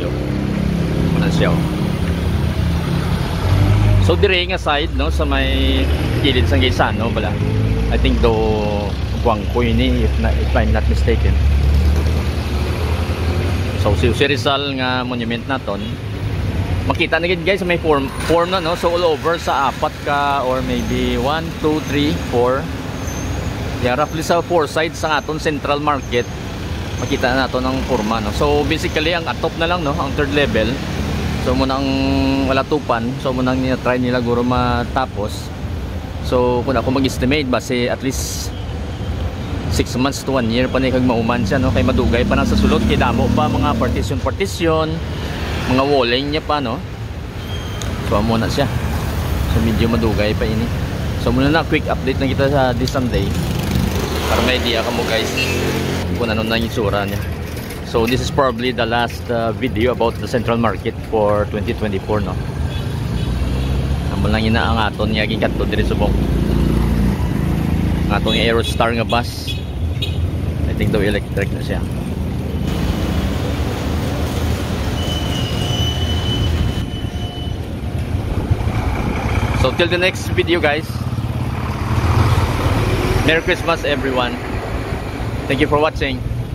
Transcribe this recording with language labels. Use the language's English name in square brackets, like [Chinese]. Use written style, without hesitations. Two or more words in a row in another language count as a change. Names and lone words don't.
[Hiligaynon] Muna siya. So dire nga side no sa may kilid sang Gaisano bala. [English] I think do Guangkoy ni if I'm not mistaken. [Hiligaynon] So si Rizal nga monument naton. Makita na gid guys may form na no so [English] all over [Hiligaynon] sa apat ka [English] or maybe [Hiligaynon] 1 2 3 4. [English] Yeah, roughly [Hiligaynon] sa 4 sides sa aton Central Market. Makita na nato ng forma no. So basically ang atop na lang no, ang third level. So muna ang wala tupan, so muna ang try nila guro matapos. So kung ako mag-estimate base [English] at least 6 months to 1 year [Hiligaynon] pa ni kag mauman siya no, kay madugay pa na sa sulod kay damo pa mga partition, mga walling niya pa no. So amo na siya. So medyo madugay pa ini. So muna na [English] quick update [Hiligaynon] na kita sa [English] this Sunday [Hiligaynon] para may idea ka mo guys kung ano na yung itsura niya. [English] So this is probably the last video about the Central Market for 2024 no. [Hiligaynon] Naman lang ang aton nga ginkadto diri subong. Ang aton nga Aerostar nga bus. [English] I think [Hiligaynon] daw electric na siya. [English] So till the next video guys. Merry Christmas everyone. Thank you for watching.